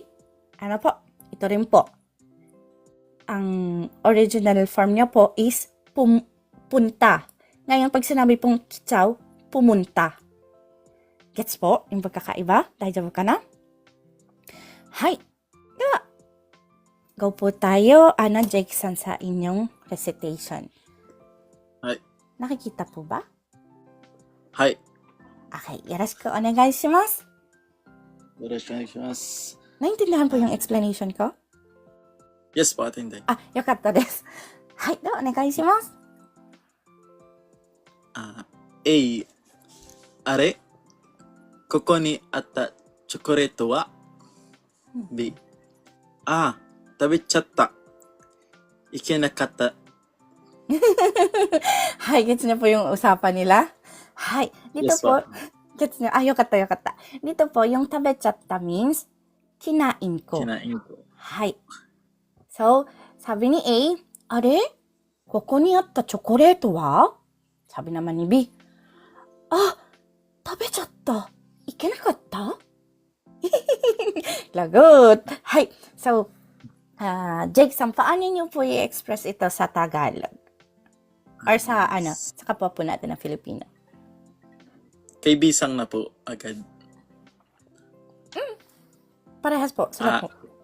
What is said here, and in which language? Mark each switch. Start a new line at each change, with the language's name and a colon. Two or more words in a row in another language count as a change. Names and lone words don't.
Filipino: Ano po? Ito rin po. Ang original form niya po is punta. Ngayon, pag sinabi pong kichao, pumunta. Gets po yung pagkakaiba?
Japanese: 大丈夫かな? Hai. では、
Filipino: go po tayo. Jake-san sa inyong recitation.
Japanese: Hai.
Filipino: Nakikita po ba?
Japanese: Hai. Okay, よろしくお願いします. よろしくお願いします.
Filipino: Naintindihan po yung explanation ko? Yes po, atende.
Japanese: よかったです。はい、ではお願いします. Are? ここにあったチョコレートは B. 食べちゃった。いけなかった。
Filipino: Hi, gets niyo po yung usapan nila? Hi, dito
English: Yes,
Filipino: po,
English: ma'am.
Filipino: gets niyo, yokatta. Dito po, yung tabechatta means, kinain ko. Kinain ko. Hi. So, sabi ni A, are?
Japanese: ここにあったチョコレートは?
Filipino: Sabi naman ni B, 食べちゃった。
Japanese: いけなかった?
Filipino: Lagot. Hi. So, Jake-san, paano niyo po i-express ito sa Tagalog? Or sa kapwa po natin na Filipino? Kay Bisang na po agad. Parehas po. Sila po.